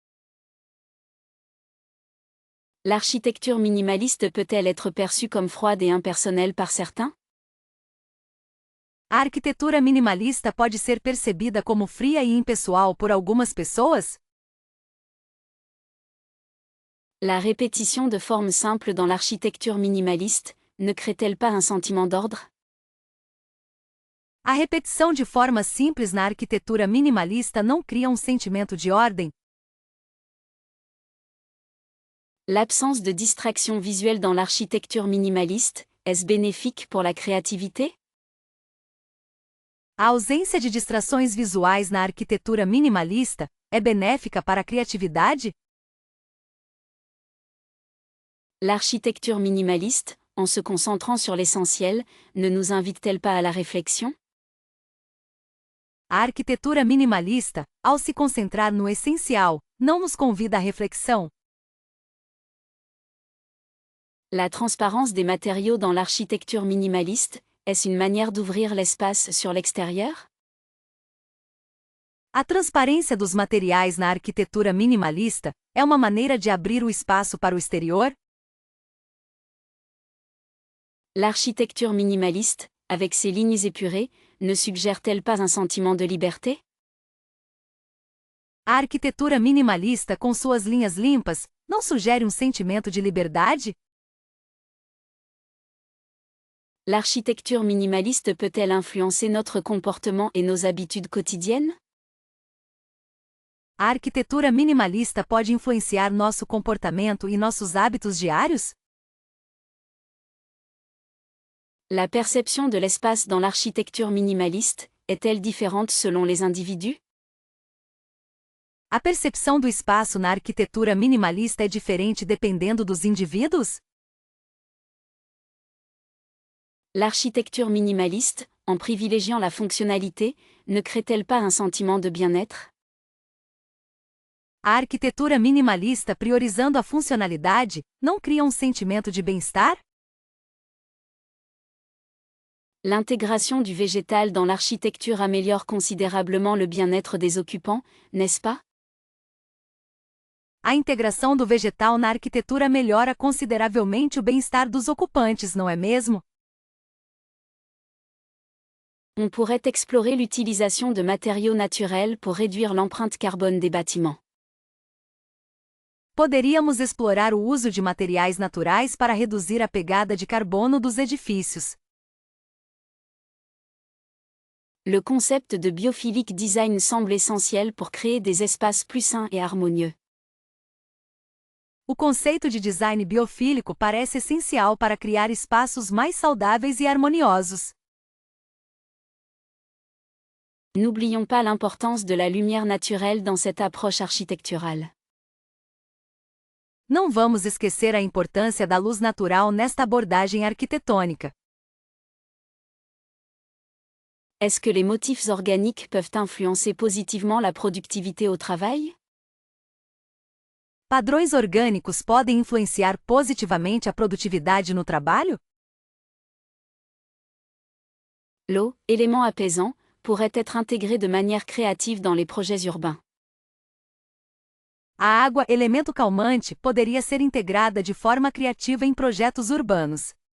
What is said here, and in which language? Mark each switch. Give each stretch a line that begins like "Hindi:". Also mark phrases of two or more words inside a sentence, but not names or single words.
French: L'architecture minimaliste peut-elle être perçue comme froide et impersonnelle par certains?
Portuguese: A arquitetura minimalista pode ser percebida como fria e impessoal por algumas pessoas?
French: La répétition de formes simples dans l'architecture minimaliste, ne crée-t-elle pas un sentiment d'ordre?
Portuguese: A repetição de formas simples na arquitetura minimalista não cria um sentimento de ordem?
French: L'absence de distraction visuelle dans l'architecture minimaliste, est-ce bénéfique pour la créativité?
Portuguese: A ausência de distrações visuais na arquitetura minimalista é benéfica para a criatividade?
French: L'architecture minimaliste, en se concentrant sur l'essentiel, ne nous invite-t-elle pas à la réflexion?
Portuguese: A arquitetura minimalista, ao se concentrar no essencial, não nos convida à reflexão?
French: La transparence des matériaux dans l'architecture minimaliste, Est-ce une manière d'ouvrir l'espace sur l'extérieur?
Portuguese: A transparência dos materiais na arquitetura minimalista é uma maneira de abrir o espaço para o exterior?
French: L'architecture minimaliste, avec ses lignes épurées, ne suggère-t-elle pas un sentiment de liberté?
Portuguese: A arquitetura minimalista com suas linhas limpas não sugere um sentimento de liberdade?
French: L'architecture minimaliste peut-elle influencer notre comportement et nos habitudes quotidiennes?
Portuguese: A arquitetura minimalista pode influenciar nosso comportamento e nossos hábitos diários?
French: La perception de l'espace dans l'architecture minimaliste est-elle différente selon les individus?
Portuguese: A percepção do espaço na arquitetura minimalista é diferente dependendo dos indivíduos?
French: L'architecture minimaliste, en privilégiant la fonctionnalité, ne crée-t-elle pas un sentiment de bien-être?
Portuguese: A arquitetura minimalista priorizando a funcionalidade não cria um sentimento de bem-estar?
French: L'intégration du végétal dans l'architecture améliore considérablement le bien-être des occupants, n'est-ce pas?
Portuguese: A integração do vegetal na arquitetura melhora consideravelmente o bem-estar dos ocupantes, não é mesmo?
French: On pourrait explorer l'utilisation de matériaux naturels pour réduire l'empreinte carbone des bâtiments.
Portuguese: Poderíamos explorar o uso de materiais naturais para reduzir a pegada de carbono dos edifícios.
French: Le concept de
English: biophilic design
French: semble essentiel pour créer des espaces plus sains et harmonieux.
Portuguese: O conceito de design biofílico parece essencial para criar espaços mais saudáveis e harmoniosos.
French: N'oublions pas l'importance de la lumière naturelle dans cette approche architecturale.
Portuguese: Não vamos esquecer a importância da luz natural nesta abordagem arquitetônica.
French: Est-ce que les motifs organiques peuvent influencer positivement la productivité au travail?
Portuguese: Padrões orgânicos podem influenciar positivamente a produtividade no trabalho?
French: L'eau, élément apaisant, pourrait être intégrée de manière créative dans les projets urbains.
Portuguese: A água, elemento calmante, poderia ser integrada de forma criativa em projetos urbanos.